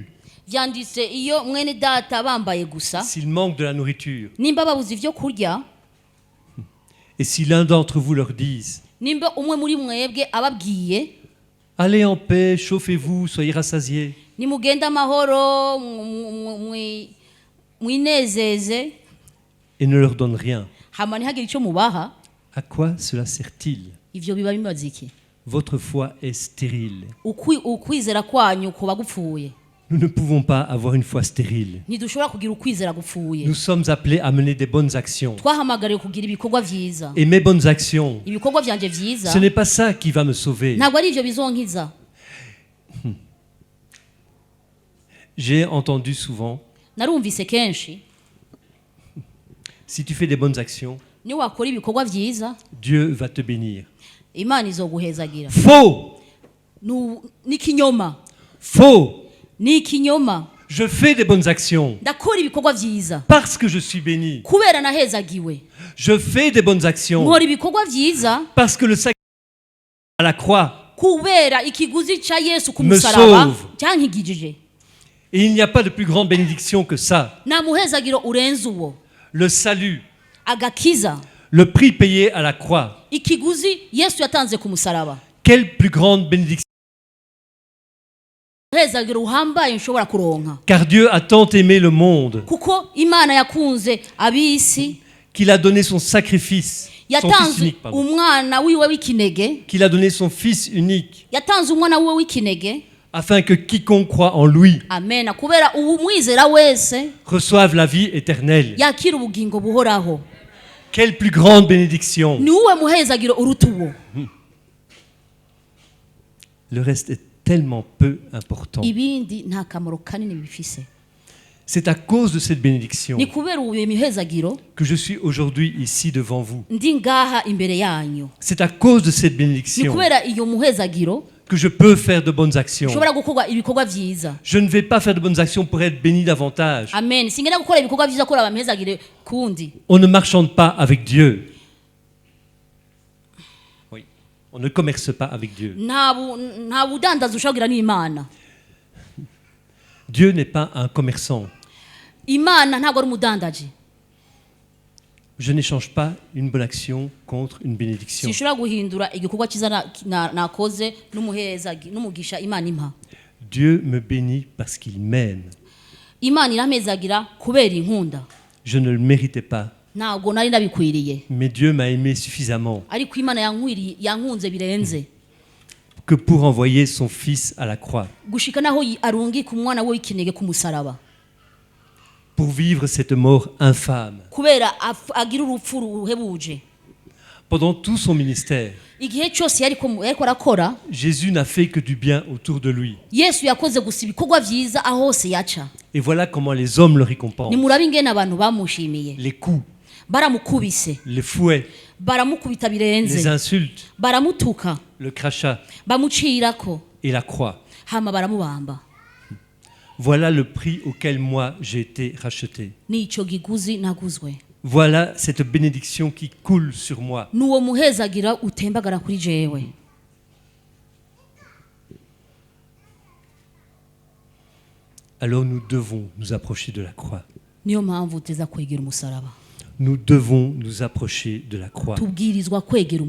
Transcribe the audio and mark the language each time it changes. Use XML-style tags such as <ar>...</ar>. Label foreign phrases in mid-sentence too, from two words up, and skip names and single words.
<rn>vyanditse iyo mwene data bambaye gusa,</rn> <fr>s'ils manquent de la nourriture,</fr> <rn>nimba babuze ivyo kurya,</rn> <fr>et si l'un d'entre vous leur dise,</fr> <rn>nimba umwe muri mwebwe ababwiye</rn> <fr>allez en paix, chauffez-vous, soyez rassasiés,</fr> <rn>nimugenda amahoro mwinezeze,</rn> <fr>et ne leur donne rien,</fr> <rn>hama ntihagire icyo mubaha,</rn> <fr>à quoi cela sert-il?</fr> <rn>ivyo biba bimaze iki?</rn> <fr>Votre foi est stérile.</fr> <rn>Ukwizera kwanyu kuba gupfuye.</rn> <fr>Nous ne pouvons pas avoir une foi stérile.</fr> <rn>Ntidushobora kugira ukwizera gupfuye.</rn> <fr>Nous sommes appelés à mener des bonnes actions.</fr> <rn>Twahamagariwe kugira ibikorwa vyiza.</rn> <fr>Et mes bonnes actions,</fr> <rn>Ibikorwa vyanje vyiza</rn> <fr>ce n'est pas ça qui va me sauver.</fr> <rn>ntabwo ari ivyo bizonkiza.</rn> <fr>J'ai entendu souvent,</fr> <rn>Narumvise kenshi,</rn> <fr>si tu fais des bonnes actions,</fr> <rn>ni wakora ibikorwa vyiza</rn> <fr>Dieu va te bénir.</fr> <rn>Imana izoguhezagira.</rn> <fr>Faux!</fr> <rn>Ni kinyoma,</rn> <fr>Faux!</fr> <rn>ni kinyoma.</rn> <fr>Je fais des bonnes actions</fr> <rn>Ndakora ibikorwa vyiza</rn> <fr>parce que je suis béni.</fr> <rn>kubera nahezagiwe.</rn> <fr>Je fais des bonnes actions</fr> <rn>Nkora ibikorwa vyiza</rn> <fr>parce que le sacrifice à la croix,</fr> <rn>kubera ikiguzi ca Yesu ku</rn> <fr>Me</fr> <rn>musaraba</rn> <fr>sauve.</fr> <rn>cyankigijije.</rn> <fr>et il n'y a pas de plus grande bénédiction que ça.</fr> <rn>Nta muhezagiro urenze uwo.</rn> <fr>Le salut,</fr> <rn>Agakiza,</rn> <fr>le prix payé à la croix.</fr> <rn>ikiguzi Yesu yatanze ku musaraba.</rn> <fr>Quelle plus grande bénédiction!</fr> <rn>Muhezagiro uhambaye nshobora kuronka.</rn> <fr>Car Dieu a tant aimé le monde</fr> <rn>Kuko Imana yakunze abisi,</rn> <fr>qu'il a donné son sacrifice, son fils</fr> <rn>yatanze</rn> <fr>unique, pardon.</fr> <rn>umwana wiwe w'ikinege,</rn> <fr>Qu'il a donné son fils unique,</fr> <rn>yatanze umwana wiwe w'ikinege.</rn> <fr>afin que quiconque croit en lui</fr> <rn>Amen. Kubera umwizera wese</rn> <fr>reçoive la vie éternelle.</fr> <rn>yakira ubugingo buhoraho.</rn> <fr>Quelle plus grande bénédiction!</fr> <rn>Ni uwe muhezagiro uruta uwo.</rn> <fr>Le reste est tellement peu important.</fr> <rn>Ibindi nta kamaro kanini bifise.</rn> <fr>C'est à cause de cette bénédiction</fr> <rn>Ni kubera uwo mihezagiro</rn> <fr>que je suis aujourd'hui ici devant vous.</fr> <rn>ndi ngaha imbere yanyu.</rn> <fr>C'est à cause de cette</fr> <rn>Ni</rn> <fr>bénédiction</fr> <rn>kubera iyo muhezagiro</rn> <fr>que je peux faire de bonnes actions.</fr> <rn>ushobora gukorwa ibikorwa vyiza.</rn> <fr>Je ne vais pas faire de bonnes actions pour être béni davantage.</fr> <rn>Amen. Singenda gukora ibikorwa vyiza kora abamhezagire kundi.</rn> <fr>On ne marchande pas avec Dieu. Oui. On ne commerce pas avec Dieu.</fr> <rn>Nta budandaza ushogira n'Imana.</rn> <fr>Dieu n'est pas un commerçant.</fr> <rn>Imana ntabwo ari umudandaji.</rn> <fr>Je n'échange pas une bonne action contre une bénédiction.</fr> <rn>Sinshobora guhindura igikorwa cyiza nakoze n'umuhezagi n'umugisha Imana impa.</rn> <fr>Dieu me bénit parce qu'il m'aime.</fr> <rn>Imana irampezagira kubera inkunda.</rn> <fr>Je ne le méritais pas,</fr> <rn>Ntabwo nari ndabikwiriye.</rn> <fr>mais Dieu m'a aimé suffisamment</fr> <rn>Ariko Imana yankunze birenze.</rn> <fr>que pour envoyer son fils à la croix,</fr> <rn>Gushika naho arungika umwana we w'ikinege ku musaraba.</rn> <fr>pour vivre cette mort infâme.</fr> <rn>Kubera agira urupfu ruhebuje.</rn> <fr>Pendant tout son ministère,</fr> <rn>Igihe cyose yariko arakora,</rn> <fr>Jésus n'a fait que du bien autour de lui.</fr> <rn>Yesu yakoze gusa ibikorwa vyiza aho hose yaca.</rn> <fr>Et voilà comment les hommes le récompensent.</fr> <rn>Nimurabe ingene abantu bamushimiye.</rn> <fr>Les coups,</fr> <rn>Baramukubise,</rn> <fr>les fouets,</fr> <rn>baramukubita</rn> <fr>les</fr> <rn>birenze,</rn> <fr>insultes,</fr> <rn>baramutuka,</rn> <fr>le crachat</fr> <rn>bamucirako,</rn> <fr>et la croix.</fr> <rn>hama baramubamba.</rn> <fr>Voilà le prix auquel moi j'ai été racheté.</fr> <rn>Nico giguzi naguzwe.</rn> <fr>Voilà cette bénédiction qui coule sur moi.</fr> <rn>Nuwo muhezagira utembagara kuri jewe.</rn> <fr>Alors nous devons nous approcher de la croix.</fr> <rn>Niyo mpamvu teza kwegera umusaraba.</rn> <fr>Nous devons nous approcher de la croix.</fr>